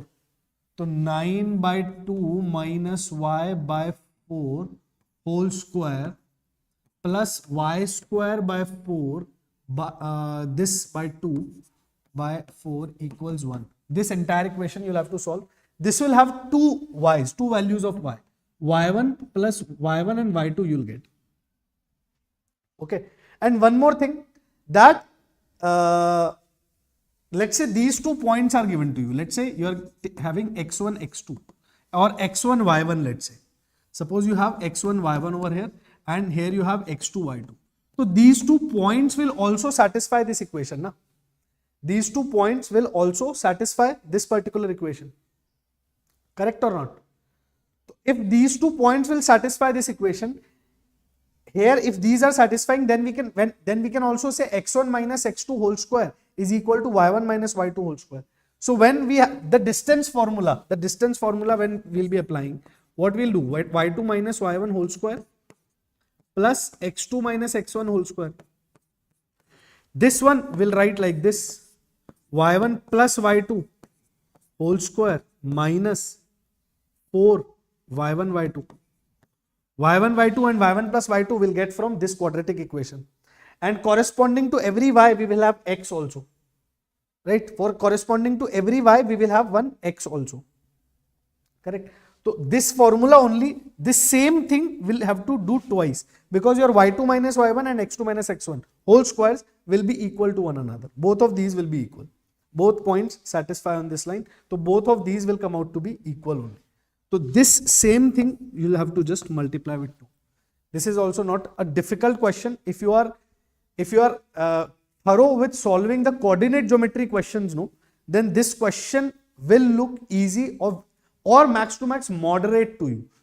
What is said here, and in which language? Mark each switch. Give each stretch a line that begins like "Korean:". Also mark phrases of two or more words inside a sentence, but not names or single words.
English: So 9 by 2 minus y by 4 whole square plus y square by 4 this by 2 by 4 equals 1. This entire equation you'll have to solve. This will have two y's, two values of y. y1 plus y1 and y2 you'll get. Okay. And one more thing, that let's say these 2 points are given to you. Let's say you are having x1, x2 or x1, y1, let's say. Suppose you have x1, y1 over here and here you have x2, y2. So these 2 points will also satisfy this equation. Na? These 2 points will also satisfy this particular equation. Correct or not? If these 2 points will satisfy this equation, here if these are satisfying, then we can also say x1 minus x2 whole square is equal to y1 minus y2 whole square. So when we have the distance formula when we'll be applying, what we'll do, y2 minus y1 whole square plus x2 minus x1 whole square. This one will write like this, y1 plus y2 whole square minus 4 y1 y2. y1 y2 and y1 plus y2 will get from this quadratic equation, and corresponding to every y we will have x also, right? For corresponding to every y we will have one x also, correct? So this formula only, this same thing will have to do twice, because your y2 minus y1 and x2 minus x1 whole squares will be equal to one another. Both of these will be equal. Both points satisfy on this line, so both of these will come out to be equal only. So this same thing you will have to just multiply with 2. This is also not a difficult question. If you are thorough with solving the coordinate geometry questions, no, then this question will look easy or max to max moderate to you.